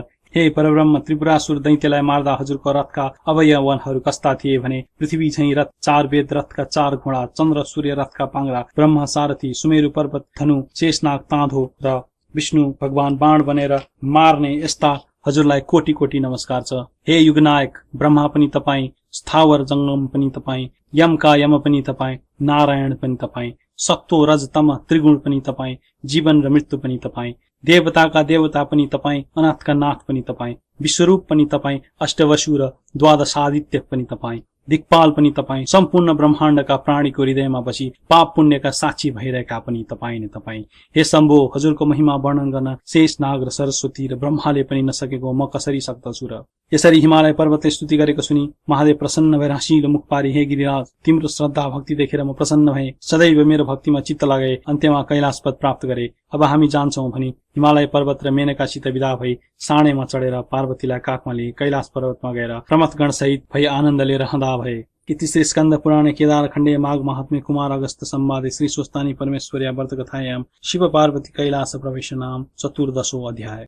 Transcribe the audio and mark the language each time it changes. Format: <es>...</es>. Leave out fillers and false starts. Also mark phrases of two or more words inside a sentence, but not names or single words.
<ne>हे परब्रह्म, त्रिपुरासुर दैत्यलाई मार्दा हजुरको रथका अवयवनहरू कस्ता थिए भने पृथ्वी झैं रथ, 4 वेद रथका 4 घोडा, चन्द्र सूर्य रथका पाङ्ग्रा, ब्रह्म सारथी, सुमेरु पर्वत धनु, शेषनाग ताँधो र विष्णु भगवान बाण बनेर मार्ने यस्ता हजुरलाई कोटी कोटी नमस्कार छ। हे युगनायक, ब्रह्मा पनि तपाईँ, स्थावर जङ्गम पनि तपाईँ, यमका यम पनि तपाईँ, नारायण पनि तपाईँ, सत्तो रज तम त्रिगुण पनि तपाईँ, जीवन र मृत्यु पनि तपाईँ, देवताका देवता पनि तपाईँ, अनाथका नाथ पनि तपाईँ, विश्वरूप पनि तपाईँ, अष्टवसु र द्वादशादित्य पनि तपाईँ, दिक्पाल पनि तपाईँ, सम्पूर्ण ब्रह्माण्डका प्राणीको हृदयमा बसी पाप पुण्यका साक्षी भइरहेका पनि तपाईँ नै तपाईँ। हे शम्भो, हजुरको महिमा वर्णन गर्न शेषनाग र सरस्वती र ब्रह्माले पनि नसकेको म कसरी सक्दछु र? यसरी हिमालय पर्वतले स्तुति गरेको सुनि महादेव प्रसन्न भएर हाँसिलो मुख पारी, हे गिरिराज, तिम्रो श्रद्धा भक्ति देखेर म प्रसन्न भएँ, सदैव मेरो भक्तिमा चित्त लगाए, अन्त्यमा कैलाश पद प्राप्त गरे। अब हामी जान्छौं भनी हिमालय पर्वत र मेनकासित विदा भई साँडेमा चढेर पार्वतीलाई काखमा लिए कैलाश पर्वतमा गएर प्रमथगण सहित भई आनन्दले रहँदा भए।</ne> <sa>इति श्री स्कंद पुराणे केदारखंडे माघ महात्म्ये कुमार अगस्त संवादे श्री स्वस्तानी परमेश्वर्या व्रत कथायां शिव पार्वती कैलास प्रवेशनाम 14 अध्याय।</sa>